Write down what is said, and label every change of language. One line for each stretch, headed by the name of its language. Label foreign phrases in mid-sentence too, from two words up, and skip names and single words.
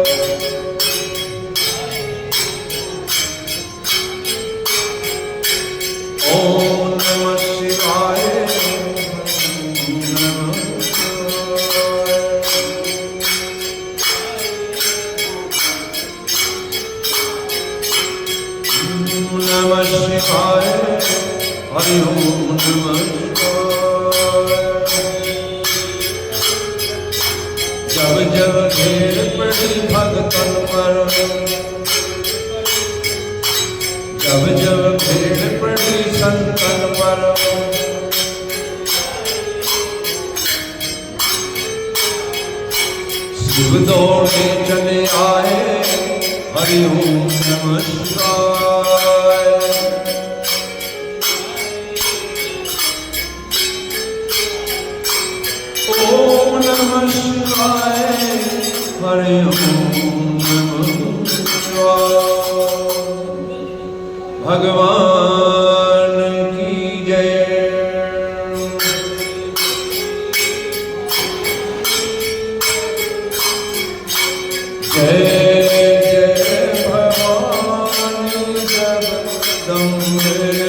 Sanskrit: ओम नमः शिवाय, ओम नमः शिवाय। ओम नमः शिवाय, हरि ओम नमः शिवाय।
Hindi: जब जब घेर पड़ी भगतन पर, जब जब घेर पड़ी संतन पर, शिव दौड़े चले आए,
Sanskrit: हरि ओम नमः शिवाय। ओम नमः शिवाय, हरि ओम नमः शिवाय।
Hindi: भगवान की जय। जय जय भवानी जगदम्बे।